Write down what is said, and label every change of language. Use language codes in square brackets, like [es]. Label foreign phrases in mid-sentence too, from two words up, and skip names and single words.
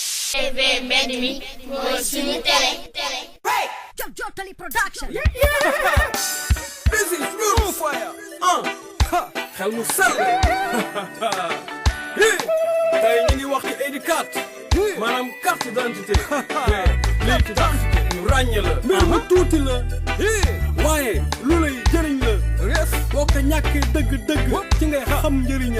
[wo] TV mbedd mi mooy suñu télé. Jotali production. [en] This is Root Fire. [wo] Xel mu sell. Tey ñu ngi wax ci ID4. Maanaam [fr] carte d'identité. [wo] Lii d'identité ñu ràññee la. Mbir mu tuuti la. waaye lu lay jëriñ la. boo ko ñàkkee dëgg-dëgg. ci ngay xam njëriñam.